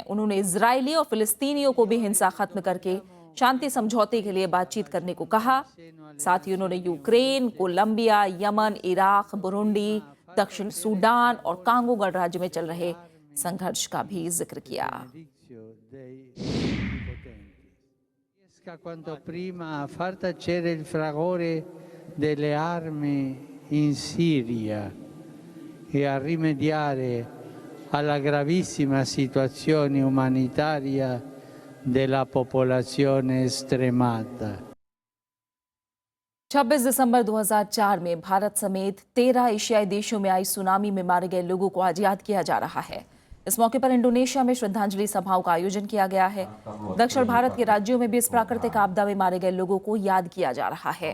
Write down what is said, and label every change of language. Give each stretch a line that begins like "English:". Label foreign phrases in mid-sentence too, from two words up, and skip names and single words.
Hindi: उन्होंने इजरायली और फिलिस्तीनियों को भी हिंसा खत्म करके शांति समझौते के लिए बातचीत करने को कहा। साथ ही उन्होंने यूक्रेन, कोलंबिया, यमन, इराक, बुरुंडी, दक्षिण सूडान और कांगो गणराज्य में चल रहे संघर्ष का भी जिक्र किया।
Italian: Quanto prima a far tacere il fragore delle armi in Siria e a rimediare alla gravissima situazione umanitaria della popolazione stremata.
Hindi: 26 दिसंबर 2004 में भारत समेत 13 एशियाई देशों में आई सुनामी में मारे गए लोगों को आज याद किया जा रहा है। इस मौके पर इंडोनेशिया में श्रद्धांजलि सभाओं का आयोजन किया गया है। दक्षिण भारत के राज्यों में भी इस प्राकृतिक आपदा में मारे गए लोगों को याद किया जा रहा है।